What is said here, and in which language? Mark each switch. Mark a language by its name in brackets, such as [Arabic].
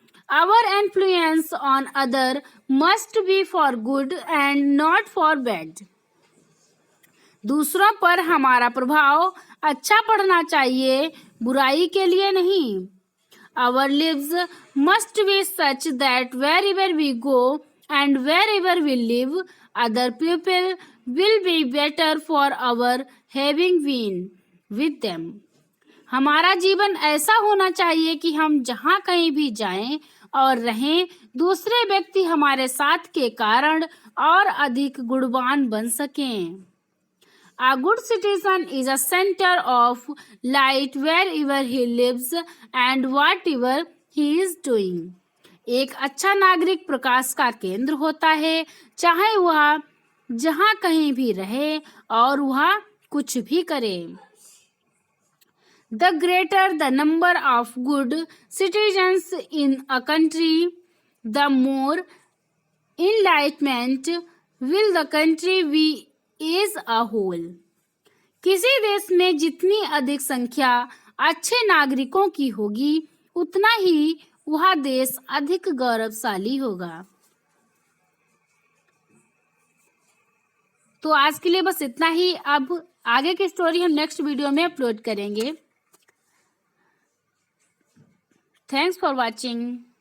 [English] Our influence on other must be for good and not for bad. [Hindi] दूसरों पर हमारा प्रभाव अच्छा पड़ना चाहिए, बुराई के लिए नहीं। [English] Our lives must be such that wherever we go and wherever we live, other people will be better for our having been with them. [Hindi] हमारा जीवन ऐसा होना चाहिए कि हम जहाँ कहीं भी जाएं और रहें, दूसरे व्यक्ति हमारे साथ के कारण और अधिक गुणवान बन सकें। [English] A good citizen is a center of light wherever he lives and whatever he is doing. [Hindi] एक अच्छा नागरिक प्रकाश का केंद्र होता है, चाहे वह जहाँ कहीं भी रहे और वह कुछ भी करे। [English] The greater the number of good citizens in a country, the more enlightenment will the country be as a whole. [Hindi] किसी देश में जितनी अधिक संख्या अच्छे नागरिकों की होगी, उतना ही वह देश अधिक गौरवशाली होगा। तो आज के लिए बस इतना ही। अब आगे की स्टोरी हम नेक्स्ट वीडियो में अपलोड करेंगे। [English] Thanks for watching.